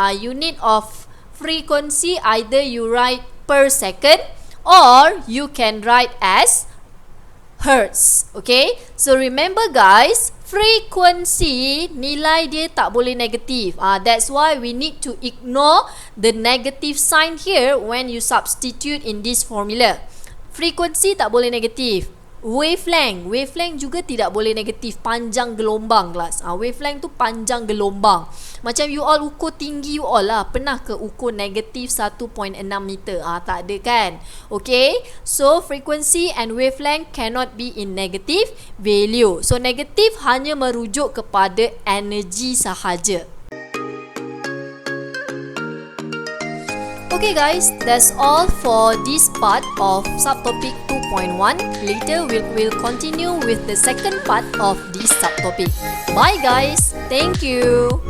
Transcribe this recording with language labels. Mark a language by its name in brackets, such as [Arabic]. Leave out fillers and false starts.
[English] Unit of frequency, either you write per second or you can write as hertz. Okay, so remember guys, [Malay] frequency nilai dia tak boleh negatif. [English] That's why we need to ignore the negative sign here when you substitute in this formula. [Malay] Frequency tak boleh negatif. Wavelength juga tidak boleh negatif. Panjang gelombang kelas. Wavelength tu panjang gelombang. Macam you all ukur tinggi you all lah. Pernah ke ukur negatif 1.6 meter? Tak ada kan? [English] Okay, so frequency and wavelength cannot be in negative value. [Malay] So negatif hanya merujuk kepada energy sahaja. [English] Okay guys, that's all for this part of subtopic 2.1. Later we'll continue with the second part of this subtopic. Bye guys, thank you.